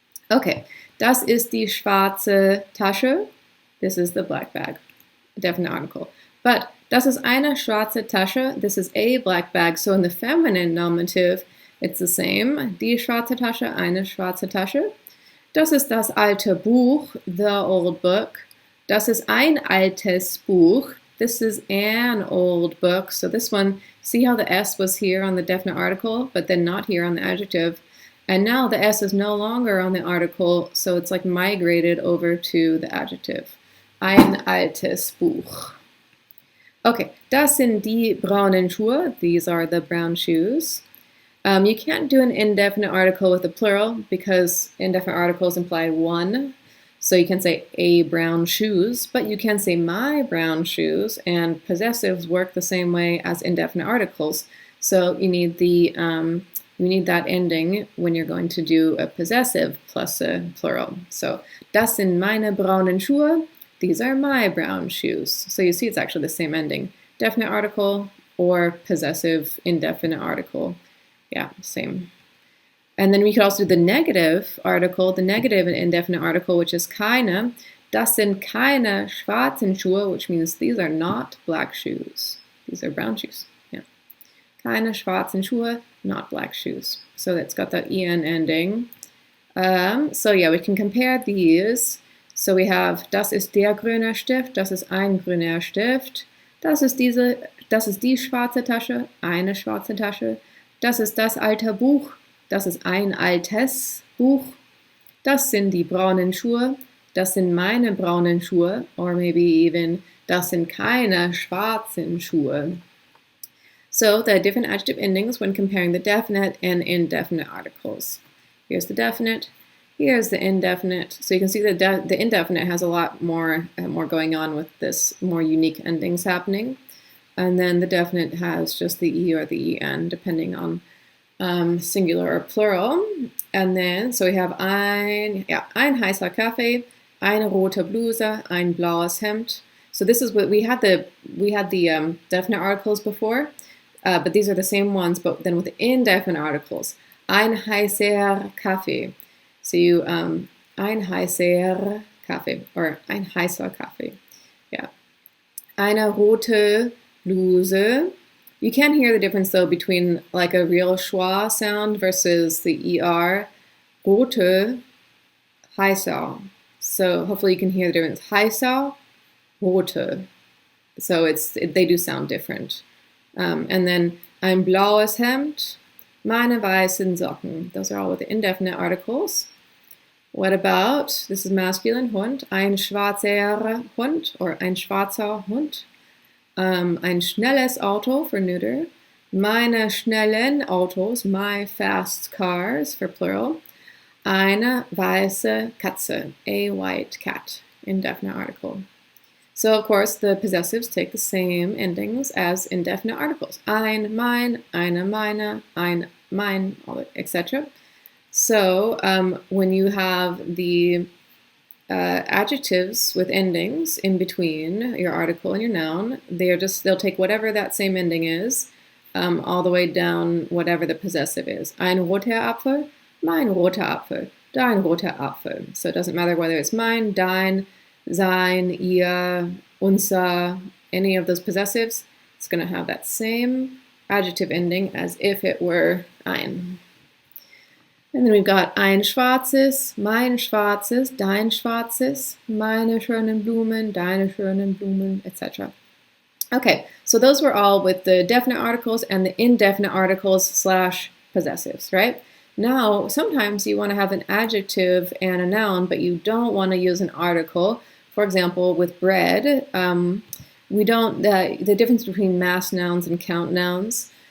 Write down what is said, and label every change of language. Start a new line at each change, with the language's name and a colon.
German: Okay, das ist die schwarze Tasche.
English: This is the black bag, definite article.
German: But das ist eine schwarze Tasche.
English: This is a black bag. So in the feminine nominative, it's the same.
German: Die schwarze Tasche, eine schwarze Tasche. Das ist das alte Buch,
English: the old book.
German: Das ist ein altes Buch.
English: This is an old book. So this one, see how the S was here on the definite article, but then not here on the adjective. And now the S is no longer on the article, so it's like migrated over to the adjective.
German: Ein altes Buch. Okay, das sind die braunen Schuhe.
English: These are the brown shoes. You can't do an indefinite article with a plural because indefinite articles imply one. So you can say a brown shoes, but you can say my brown shoes, and possessives work the same way as indefinite articles. So you need that ending when you're going to do a possessive plus a plural.
German: So das sind meine braunen Schuhe.
English: These are my brown shoes. So you see it's actually the same ending. Definite article or possessive indefinite article. Yeah, same. And then we could also do the negative article, the negative and indefinite article, which is keine.
German: Das sind keine schwarzen Schuhe,
English: which means these are not black shoes. These are brown shoes. Yeah.
German: Keine schwarzen Schuhe,
English: not black shoes. So that's got that en ending. So yeah, we can compare these.
German: So we have, das ist der grüne Stift, das ist ein grüner Stift. Das ist die schwarze Tasche, eine schwarze Tasche. Das ist das alte Buch, das ist ein altes Buch. Das sind die braunen Schuhe, das sind meine braunen Schuhe. Or maybe even, das sind keine schwarzen Schuhe.
English: So the different adjective endings when comparing the definite and indefinite articles. Here's the definite, here's the indefinite. So you can see that the indefinite has a lot more going on with this, more unique endings happening. And then the definite has just the E or the EN, depending on singular or plural. And then, so we have
German: ein heißer Kaffee, eine rote Bluse, ein blaues Hemd.
English: So this is what we had the definite articles before, but these are the same ones, but then with the indefinite articles.
German: Ein heißer Kaffee. So you, ein heißer Kaffee, or ein heißer Kaffee. Yeah. Eine rote Bluse.
English: You can hear the difference though between like a real schwa sound versus the ER
German: rote, heißer.
English: So hopefully you can hear the difference.
German: Heißer, rote.
English: So they do sound different.
German: And then ein blaues Hemd, meine weißen Socken.
English: Those are all with the indefinite articles. What about, this is masculine, Hund,
German: ein schwarzer Hund
English: or
German: ein schwarzer Hund. Ein schnelles Auto
English: for neuter.
German: Meine schnellen Autos,
English: my fast cars for plural.
German: Eine weiße Katze,
English: a white cat, indefinite article. So, of course, the possessives take the same endings as indefinite articles.
German: Ein, mein, eine, meine, ein, mein, etc.
English: So, when you have the adjectives with endings in between your article and your noun, they'll take whatever that same ending is, all the way down whatever the possessive is.
German: Ein roter Apfel, mein roter Apfel, dein roter Apfel.
English: So it doesn't matter whether it's mine, dein, sein, ihr, unser, any of those possessives, it's going to have that same adjective ending as if it were ein. And then we've got
German: ein schwarzes, mein schwarzes, dein schwarzes, meine schönen Blumen, deine schönen Blumen, etc.
English: Okay, so those were all with the definite articles and the indefinite articles / possessives, right? Now, sometimes you want to have an adjective and a noun, but you don't want to use an article. For example, with bread, we don't, the difference between mass nouns and count nouns.